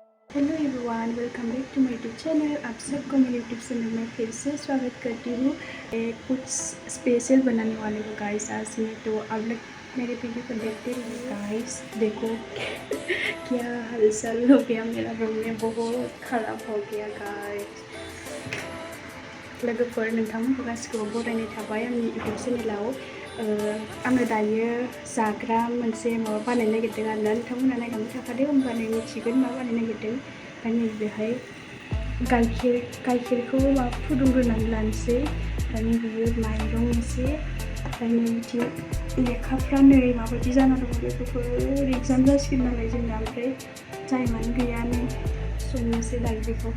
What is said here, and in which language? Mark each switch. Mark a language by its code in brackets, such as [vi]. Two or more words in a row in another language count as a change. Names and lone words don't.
[en] Hello everyone, welcome back to my YouTube channel. [hi] आप सबको मेरे यूट्यूब चैनल में फिर से स्वागत करती हूँ। कुछ स्पेशल बनाने वाले हूँ गाइस आज मैं, तो आप लोग मेरे वीडियो को देखते रहिए। गाइस देखो क्या हालचाल हो गया, मेरा रूम में बहुत ख़राब हो गया गाइस। [brx] लोगोफोर नोंथांमोनखौ गासिखौबो बरायनाय थाबाय आंनि यूट्यूब चेनेलाव। आङो दायो जाग्रा मोनसे माबा बानायनो नागिरदों आरोना, नोंथांमोना नायलांबाय थाखादो होमबानो मिथिगोन मा बानायनो नागिरदों। ओमफ्राय नैबेहाय गाइखेरखौ फुदुंग्रोनानै लानोसै, ओमफ्राय नैबेयो माइरं एसे, ओमफ्राय नैबिथिं लेखाफ्रा नै माबायदि जाना दङ बेफोर एग्जाम जासिगोन नालाय जोंना, ओमफ्राय टाइमानो गैया नै संनोसै दायो बेखौ।